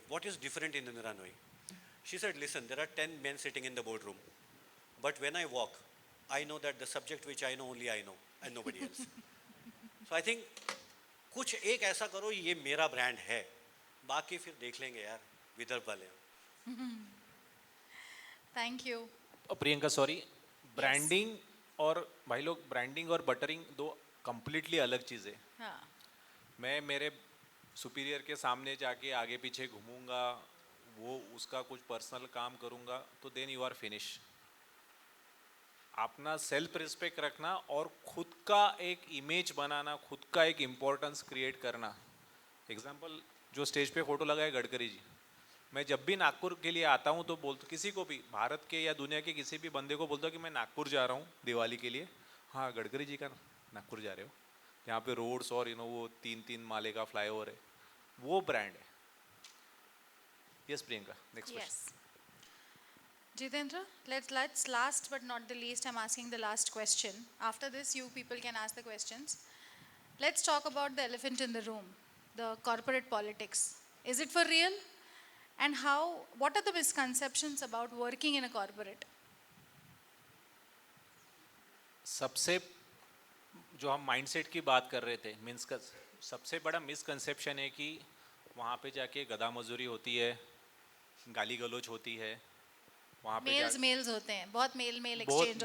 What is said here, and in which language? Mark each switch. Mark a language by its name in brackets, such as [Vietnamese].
[English] What is different in Indra Nooyi? She said, listen, there are 10 men sitting in the boardroom, but when I walk, I know that the subject which I know only I know and nobody else. So I think [Hindi] कुछ एक ऐसा करो, ये मेरा brand है, बाकी फिर देख लेंगे यार, विदर्भ वाले। [English] Thank you. [Hindi] Priyanka sorry, branding और भाई लोग, ब्रांडिंग और बटरिंग दो कंप्लीटली अलग चीज़ें। हाँ. मैं मेरे सुपीरियर के सामने जाके आगे पीछे घूमूंगा, वो उसका कुछ पर्सनल काम करूंगा, तो [English] Then you are finish. [Hindi] अपना सेल्फ रिस्पेक्ट रखना और खुद का एक इमेज बनाना, खुद का एक इम्पोर्टेंस क्रिएट करना। एग्जाम्पल, जो स्टेज पे फोटो लगाए गडकरी जी, मैं जब भी नागपुर के लिए आता हूँ तो बोलता, किसी को भी, भारत के या दुनिया के किसी भी बंदे को बोलता हूँ कि मैं नागपुर जा रहा हूँ दिवाली के लिए। हाँ, गडकरी जी का नागपुर जा रहे हो, यहाँ पे रोड्स और वो 3-3 माले का फ्लाईओवर है, वो ब्रांड है। [English] Yes Priyanka, next question. Yes. Jitendra, let's last but not the least, I'm asking the last question. After this, you people can ask the questions. Let's talk about the elephant in the room, the corporate politics. Is it for real? And what are the misconceptions about working in a corporate? [Hindi] सबसे जो हम mindset की बात कर रहे थे, means का सबसे बड़ा मिसकंसेप्शन है कि वहाँ पे जाके गधा मजदूरी होती है, गाली गलौज होती है, वहाँ पे मेल्स होते हैं, बहुत मेल बहुत एक्सचेंज होते